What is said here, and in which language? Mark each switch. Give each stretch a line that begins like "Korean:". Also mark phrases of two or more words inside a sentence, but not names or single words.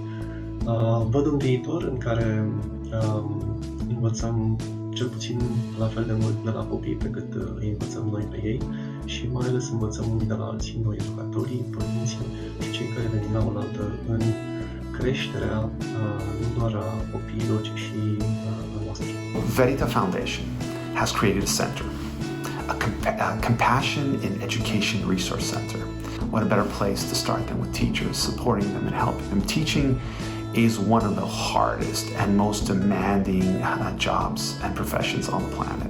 Romanian: Văd un viitor în care învățăm cel puțin la fel de mult de la copii pe cât îi învățăm noi pe ei și mai ales învățăm unii de la alții, noi educatorii, părinții și cei care venim la oaltă în creșterea nu doar a copiilor, ci și a noastră.
English: Verita Foundation has created a center, a Compassion in Education Resource Center. What a better place to start than with teachers, supporting them and helping them. Teaching is one of the hardest and most demanding jobs and professions on the planet.